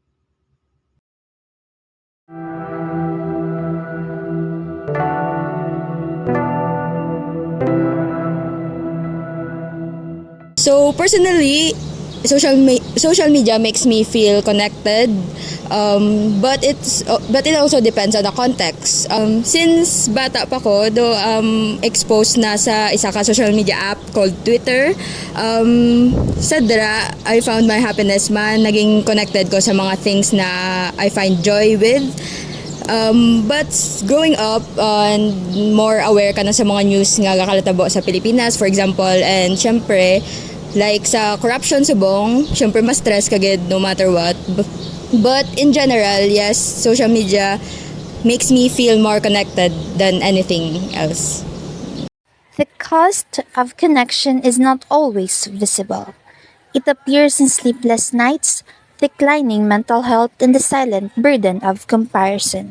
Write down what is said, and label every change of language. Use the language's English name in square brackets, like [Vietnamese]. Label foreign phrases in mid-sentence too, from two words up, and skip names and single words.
[English] So personally, social media makes me feel connected, but it also depends on the context. [Hiligaynon] Since bata pa ko, [English] though exposed [Hiligaynon] na sa isa ka [English] social media app called [Hiligaynon] Twitter, sa dra [English] I found my happiness [Hiligaynon] man, naging connected ko sa mga things na [English] I find joy with. But growing up, and more aware [Hiligaynon] ka na sa mga news nga gakalatabo sa Pilipinas, [English] for example, and [Hiligaynon] syempre, like sa corruption subong, syempre mas stress kagid [English] no matter what. But in general, yes, social media makes me feel more connected than anything else. The cost of connection is not always visible. It appears in sleepless nights, declining mental health, and the silent burden of comparison.